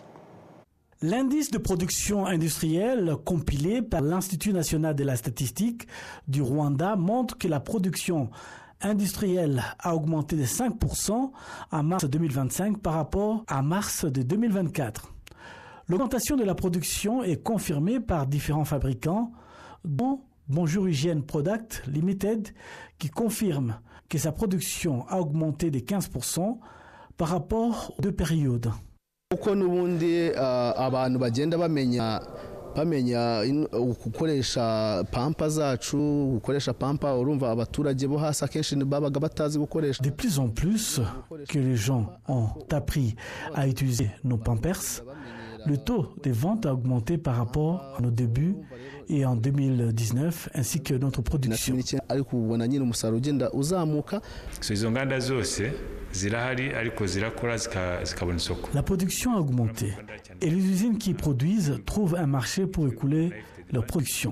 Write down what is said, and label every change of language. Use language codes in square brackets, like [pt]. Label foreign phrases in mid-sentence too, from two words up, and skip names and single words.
[fr] L'indice de production industrielle compilé par l'Institut national de la statistique du Rwanda montre que la production industrielle a augmenté de 5% en mars 2025 par rapport à mars de 2024. L'augmentation de la production est confirmée par différents fabricants, dont Bonjour Hygiene Product Limited, qui confirme que sa production a augmenté de 15% par rapport aux 2 périodes. [rw] Uko nubundi abantu bagenda bamenya gukoresha pampa zacu gukoresha pampa urumva abaturage bo hasi akenshi babaga batazi gukoresha. [fr] De plus en plus que les gens ont appris à utiliser nos pampers, Le taux des ventes a augmenté par rapport à nos débuts et en 2019, ainsi que notre production. La production a augmenté et les usines qui produisent trouvent un marché pour écouler leur production.